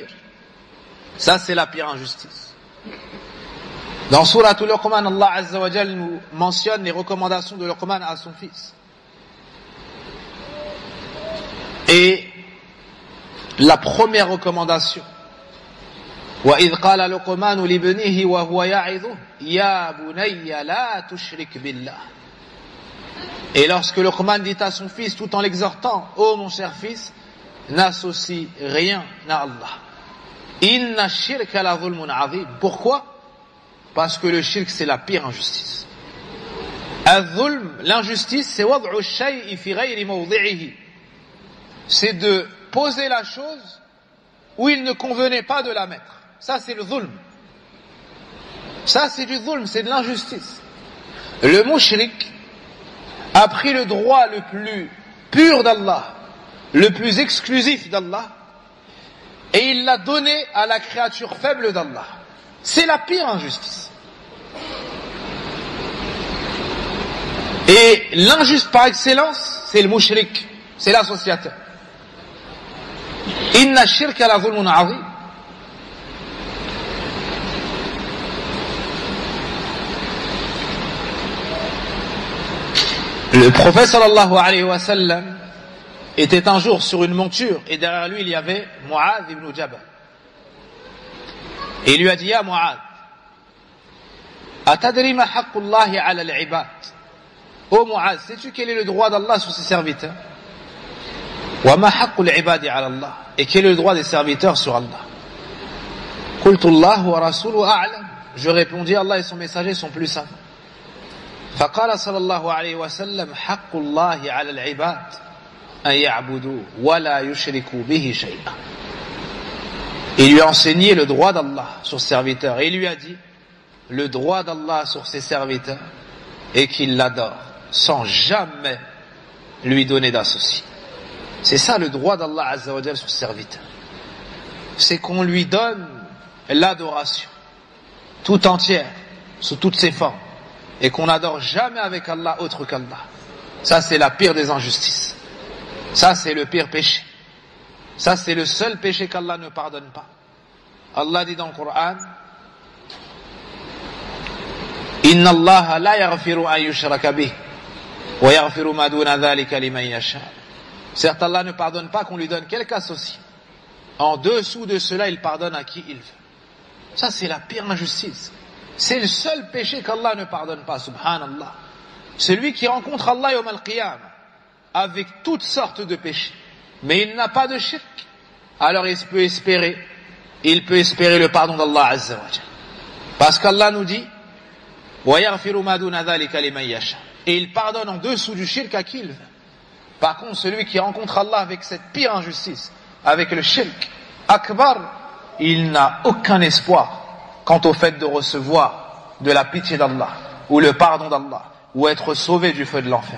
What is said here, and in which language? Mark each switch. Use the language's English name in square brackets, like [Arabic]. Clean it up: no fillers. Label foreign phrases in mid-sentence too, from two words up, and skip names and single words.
[French] Ça c'est la pire injustice. Dans Surah Al-Luqman, Allah [Arabic] عز وجل [French] nous mentionne les recommandations de Luqman à son fils. Et la première recommandation, [Arabic] وَإِذْ قَالَ لُقْمَانُ لِابْنِهِ وَهُوَ يَعِظُهُ يَا بُنَيَّ لَا تُشْرِكْ بِاللَّهِ. [French] Et lorsque Luqman dit à son fils, tout en l'exhortant, ô mon cher fils, n'associe rien à Allah. [Arabic] إن الشرك لظلم عظيم. [French] Pourquoi? Parce que le shirk c'est la pire injustice. [Arabic] Al-dhulm, [French] l'injustice, c'est [Arabic] وضع الشيء في غير موضعه. [French] C'est de poser la chose où il ne convenait pas de la mettre. Ça c'est le dhulm. Ça c'est du dhulm, c'est de l'injustice. Le mushrik a pris le droit le plus pur d'Allah, le plus exclusif d'Allah, et il l'a donné à la créature faible d'Allah. C'est la pire injustice. Et l'injuste par excellence, c'est le mushrik, c'est l'associateur. [Arabic] إن الشرك لظلم عظيم. [French] Le prophète [Arabic] صلى الله عليه وسلم [French] était un jour sur une monture et derrière lui il y avait Mu'adh ibn Jabal. Et il lui a dit: [Arabic] يا معاذ أتدري ما حق الله على العباد. [French] Ô Mu'adh, sais-tu quel est le droit d'Allah sur ses serviteurs? [Arabic] وما حق العباد على الله. [French] Et quel est le droit des serviteurs sur Allah? [Arabic] قلت الله ورسوله أعلم. [French] Je répondis: Allah et son messager sont plus savants. [Arabic] فقال صلى الله عليه وسلم حق الله على العباد أن يعبدوا ولا يشركوا به شيئا. [French] Il lui a enseigné le droit d'Allah sur ses serviteurs et il lui a dit le droit d'Allah sur ses serviteurs est qu'il l'adore sans jamais lui donner d'associé. C'est ça le droit d'Allah [Arabic] عز وجل [French] sur ses serviteurs, c'est qu'on lui donne l'adoration tout entière sous toutes ses formes et qu'on n'adore jamais avec Allah autre qu'Allah. Ça c'est la pire des injustices, ça c'est le pire péché, ça c'est le seul péché qu'Allah ne pardonne pas. Allah dit dans le Coran: [Arabic] إن الله لا يغفر أن يشرك به ويغفر ما دون ذلك لمن يشاء. [French] Certes, Allah ne pardonne pas qu'on lui donne quelque associé. En dessous de cela, il pardonne à qui il veut. Ça c'est la pire injustice. C'est le seul péché qu'Allah ne pardonne pas, subhanallah. Celui qui rencontre Allah [Arabic] يوم القيامة [French] avec toutes sortes de péchés, mais il n'a pas de shirk, alors il peut espérer le pardon d'Allah [Arabic] عز وجل. [French] Parce qu'Allah nous dit [Arabic] وَيَغْفِرُ مَا دُونَ ذَلِكَ لِمَنْ يَشَاءُ, [French] et il pardonne en dessous du shirk à qui il veut. Par contre, celui qui rencontre Allah avec cette pire injustice, avec le [Arabic] شرك أكبر, [French] il n'a aucun espoir quant au fait de recevoir de la pitié d'Allah, ou le pardon d'Allah, ou être sauvé du feu de l'enfer.